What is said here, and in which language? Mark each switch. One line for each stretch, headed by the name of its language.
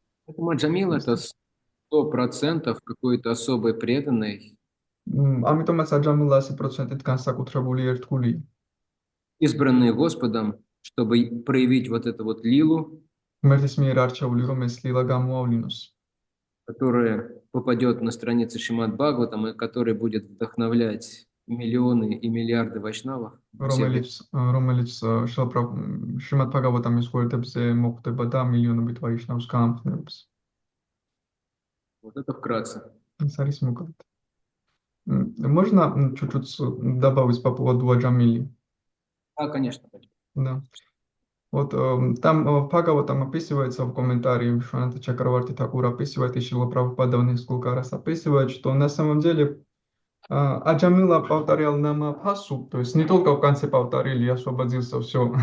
Russian: Поэтому Аджамила это 100% какой-то особой преданный.
Georgian: ამიტომაც აჯამილა 100%-ით განსაკუთრებული ერთგულია.
Russian: Избранные Господом, чтобы проявить вот эту вот лилу,
Georgian: ღმერთის მიერ არჩეული, რომ ეს ლილა გამოავლინოს,
Russian: которая попадет на страницы Шримад Бхагаватам и который будет вдохновлять миллионы и миллиарды вайшнавов.
Georgian: რომელიც შრიმად ბჰაგავატამის გვერდებზე მოხვდება და მილიონობით ვაიშნავს გაამხნევებს.
Russian: Вот это вкратце.
Georgian: ეს არის მოკლედ.
Russian: Можно чуть-чуть добавить по поводу Аджамили? Да, конечно. Да. Вот там Бхагава там описывается в комментарии, Вишванатха Чакраварти Такур описывает, и Шрила Прабхупада несколько раз описывает, что на самом деле Аджамила повторял Намабхасу, то есть не только в конце повторили, освободился, все.